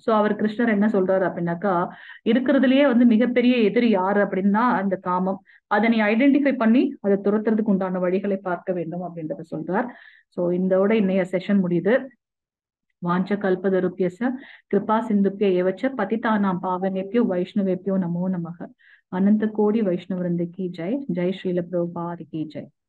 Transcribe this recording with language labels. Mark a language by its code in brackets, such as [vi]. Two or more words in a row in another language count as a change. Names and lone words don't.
[ta] சோ அவர் கிருஷ்ணர் என்ன சொல்றாரு அப்படின்னாக்கா, இருக்கிறதுலயே வந்து மிகப்பெரிய எதிரி யாரு அப்படின்னா அந்த காமம். அதை நீ ஐடென்டிஃபை பண்ணி அதை துரத்துறதுக்கு உண்டான வழிகளை பார்க்க வேண்டும் அப்படின்றத சொல்றார். சோ இதோட இன்னைய செஷன் முடியுது. [sa] वाञ्छा कल्पतरुभ्यश्च कृपा सिन्धुभ्य एव च पतितानां पावनेभ्यो वैष्णवेभ्यो नमो नमः. [hi] अनंत कोटि वैष्णव वृंद की जय. जय श्रील प्रभुपाद की जय.